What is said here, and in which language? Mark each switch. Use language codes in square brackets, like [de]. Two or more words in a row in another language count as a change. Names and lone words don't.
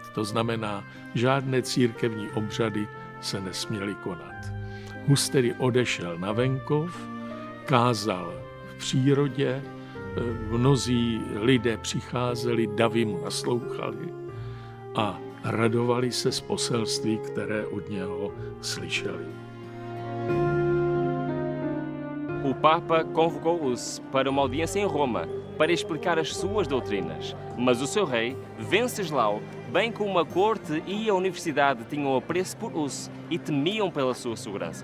[cs] To znamená, žádné církevní obřady se nesměly konat. Hus tedy odešel na venkov, kázal v přírodě, mnozí lidé přicházeli, davy mu naslouchali a radovali se z poselství, které od něho slyšeli. [pt] O Papa convocou Hus para uma audiência em Roma para explicar as suas doutrinas, mas o seu rei, Venceslau, bem como a corte e a universidade tinham apreço por Hus e temiam pela sua segurança.